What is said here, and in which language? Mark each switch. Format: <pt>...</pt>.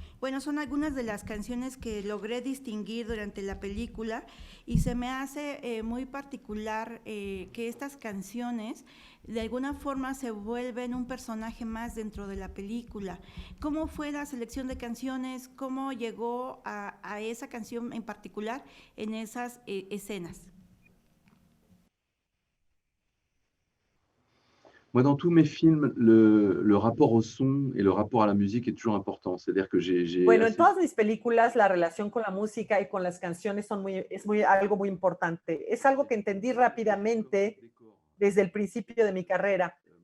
<es>Bueno, son algunas de las canciones que logré distinguir durante la película y se me hace muy particular que estas canciones de alguna forma se vuelven un personaje más dentro de la película. ¿Cómo fue la selección de canciones? ¿Cómo llegó a esa canción en particular en esas escenas?</es> <fr>Moi, dans tous mes films, le rapport au son et le rapport à la musique est toujours important. C'est-à-dire que</fr> <es>Bueno, en todas mis películas la relación con la música y con las canciones es algo muy importante. Es algo que entendí rápidamente desde el principio de mi carrera.</es>